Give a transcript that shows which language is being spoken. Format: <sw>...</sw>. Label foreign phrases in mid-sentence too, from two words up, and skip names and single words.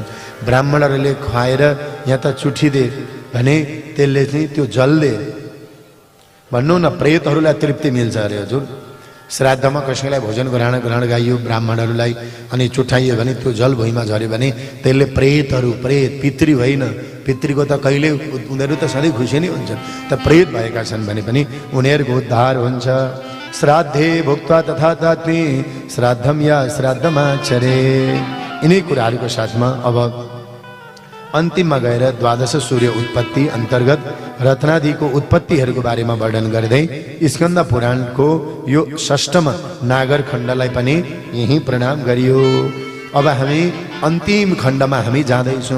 <ne>ब्राह्मणहरूले खुवाएर यहाँ त चुठी दे भने त्यसले चाहिँ त्यो जल दे भन्नु न, प्रेतहरूलाई तृप्ति मिल्छ अरे हजुर। श्राद्धमा कसैलाई भोजन ग्रहण गाइयो ब्राह्मणहरूलाई अनि चुठाइयो भने त्यो जल भुइँमा झऱ्यो भने त्यसले प्रेतहरू, प्रेत पितृ होइन, पितृको त कहिले उनीहरू त सधैँ खुसी नै हुन्छन्, त प्रेत भएका छन् भने पनि उनीहरूको उद्धार हुन्छ।</ne> <sa>श्राद्धे भुक्त्वा तथा तात्मी श्राद्धम या श्राद्धमाचरे।</sa> <ne>यिनै कुराहरूको साथमा अब अन्तिममा गएर द्वादश सूर्य उत्पत्ति अन्तर्गत रत्नादिको उत्पत्तिहरूको बारेमा वर्णन गर्दै स्कन्द पुराणको यो 6मा नागर खण्डलाई पनि यही प्रणाम गरियो। अब हामी अन्तिम खण्डमा हामी जाँदैछौँ।</ne>